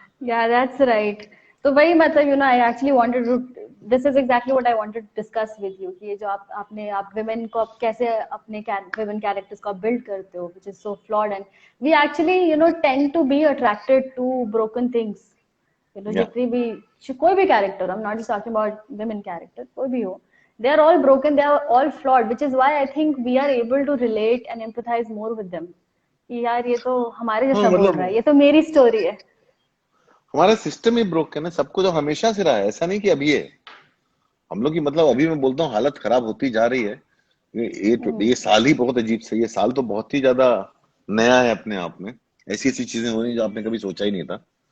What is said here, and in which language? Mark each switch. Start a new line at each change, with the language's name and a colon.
English: yeah, that's right.
Hindi: तो वही मतलब
English: I actually wanted to, this is exactly what I wanted to discuss with you,
Hindi: कि ये जो आप विमेन को आप कैसे अपने विमेन कैरेक्टर्स को आप बिल्ड करते हो,
English: which is so flawed, and we actually tend to be attracted to broken things, या,
Hindi: जितनी भी, कोई भी character,
English: I am not just talking about women character, कोई भी हो, they are all broken, they are all flawed, which is why I think we are able to relate and empathize more with them,
Hindi: कि यार ये तो हमारे हाँ जैसा बोल रहा है, मतलब ये तो मेरी स्टोरी है। हमारा सिस्टम ही ब्रोक है ना, सबको जो हमेशा से रहा है, ऐसा नहीं कि अभी है। हम लोग की मतलब अभी मैं बोलता हूँ हालत खराब होती जा रही है। ये साल ही बहुत अजीब से, ये साल तो बहुत ही ज्यादा नया है अपने आप में। ऐसी ऐसी चीजें हो रही जो आपने कभी सोचा ही नहीं था।